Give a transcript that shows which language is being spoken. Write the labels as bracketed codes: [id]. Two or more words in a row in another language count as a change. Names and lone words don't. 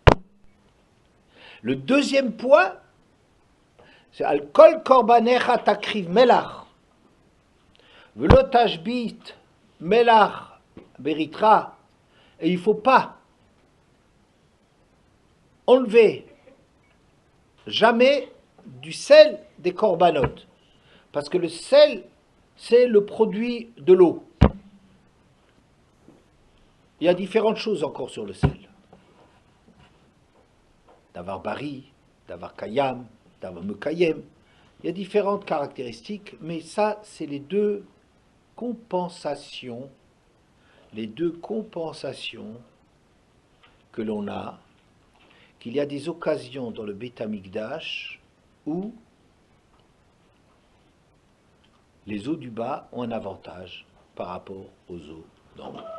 [fr] Le deuxième point, c'est [he] על כל קרבנך תקריב מלח ולא תשבית מלח ברית, [fr] et il ne faut pas enlever jamais du sel des corbanotes, parce que le sel, c'est le produit de l'eau. Il y a différentes choses encore sur le sel. [he] דבר בריא דבר קיים דבר מקיים. [fr] Il y a différentes caractéristiques, mais ça, c'est les deux compensations que l'on a, qu'il y a des occasions dans le Beit Hamikdash où les eaux du bas ont un avantage par rapport aux eaux d'en haut.